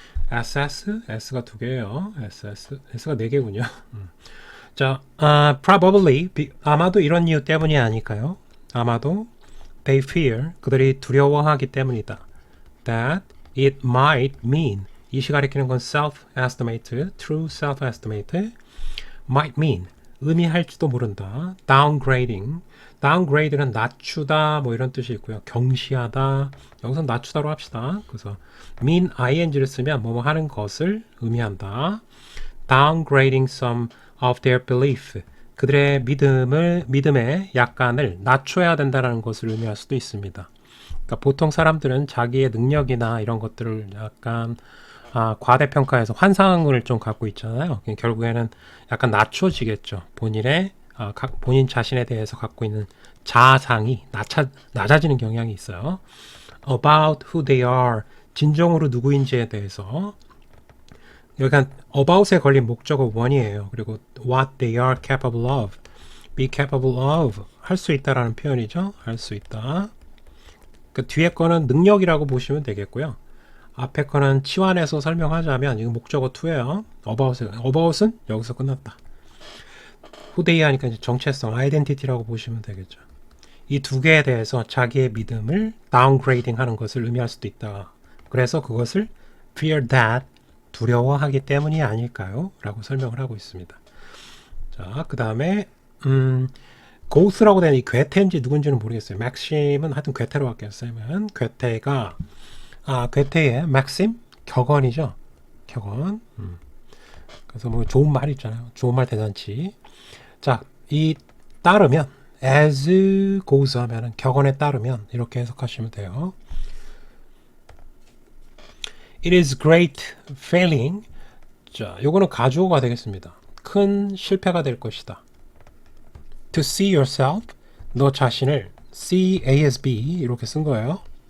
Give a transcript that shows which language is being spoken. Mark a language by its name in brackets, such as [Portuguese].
[Korean] assess, s가 두 개예요. assess, s가 네 개군요. 자, probably, 아마도 이런 이유 때문이 아닐까요? 아마도 [English] they fear, [Korean] 그들이 두려워하기 때문이다. [English] that it might mean, [Korean] 이시 가리키는 건 [English] self-estimate, true self-estimate, might mean, [Korean] 의미할지도 모른다. downgrading, downgrade는 낮추다 뭐 이런 뜻이 있고요. 경시하다, 여기서 낮추다로 합시다. 그래서 mean ing를 쓰면 뭐뭐 하는 것을 의미한다. [English] downgrading some of their belief, [Korean] 그들의 믿음의 약간을 낮춰야 된다는 것을 의미할 수도 있습니다. 그러니까 보통 사람들은 자기의 능력이나 이런 것들을 약간 과대평가해서 환상을 좀 갖고 있잖아요. 결국에는 약간 낮춰지겠죠. 본인 자신에 대해서 갖고 있는 자아상이 낮아지는 경향이 있어요. [English] About who they are, [Korean] 진정으로 누구인지에 대해서. 여기가 about에 걸린 목적어 원이에요. 그리고 [English] what they are capable of, be capable of, [Korean] 할 수 있다라는 표현이죠. 할 수 있다. 그 뒤에 거는 능력이라고 보시면 되겠고요. 앞에 거는 치환해서 설명하자면 이거 목적어 2예요. about은 여기서 끝났다. who they 하니까 이제 정체성, identity라고 보시면 되겠죠. 이 두 개에 대해서 자기의 믿음을 downgrading 하는 것을 의미할 수도 있다. 그래서 그것을 [English] fear that, [Korean] 두려워하기 때문이 아닐까요? 라고 설명을 하고 있습니다. 자, 그 다음에 고스라고 되는 이 괴테인지 누군지는 모르겠어요. 맥심은 하여튼 괴테로 할게요. 쌤은 괴테가 괴테의 맥심? 격언이죠. 격언. 그래서 뭐 좋은 말 있잖아요. 좋은 말 대잔치. 자, 이 따르면 as goes 하면은 격언에 따르면 이렇게 해석하시면 돼요. [English] It is great failing. [Korean] 자, 요거는 가주어가 되겠습니다. 큰 실패가 될 것이다. [English] To see yourself, [Korean] 너 자신을 [English] see A as B [Korean] 이렇게 쓴 거예요.